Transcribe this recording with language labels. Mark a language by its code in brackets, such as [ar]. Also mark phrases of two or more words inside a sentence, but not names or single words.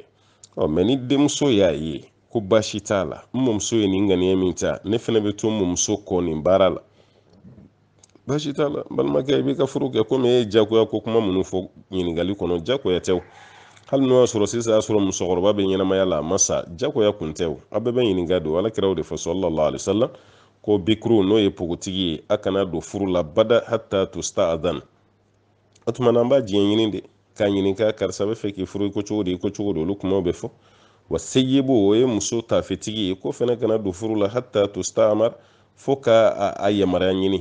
[bm] Mais ni denmuso y'a ye ko baasi t'a la, n mamuso ye nin ŋaniya min ta, ne fana bɛ to n mamuso kɔ nin baara la, baasi t'a la. N balimakɛ i b'i ka furu kɛ komi e ye jagoya ko kuma minnu fɔ ɲininkali kɔnɔ, jagoya tɛ o. Hali n'o y'a sɔrɔ sisan y'a sɔrɔ musokɔrɔba bɛ ɲɛnamaya la a ma sa, jagoya kun tɛ o. A bɛɛ bɛ ɲininka don, alakira o de fɔ [ar] صلى الله عليه وسلم [bm] ko bikuru n'o ye pogotigi ye, a kana don furu la bada [ar] حتى تستأذن. [bm] O tumana an b'a diɲɛ ɲini de, k'a ɲininka karisa bɛ fɛ k'i furu i ko cogo di, i ko cogo di, olu kumaw bɛ fɔ. Wa seyibu o ye muso tafetigi ye, ko fana kana don furu la [ar] حتى تستأمر, [bm] fo ka a yamaruya ɲini.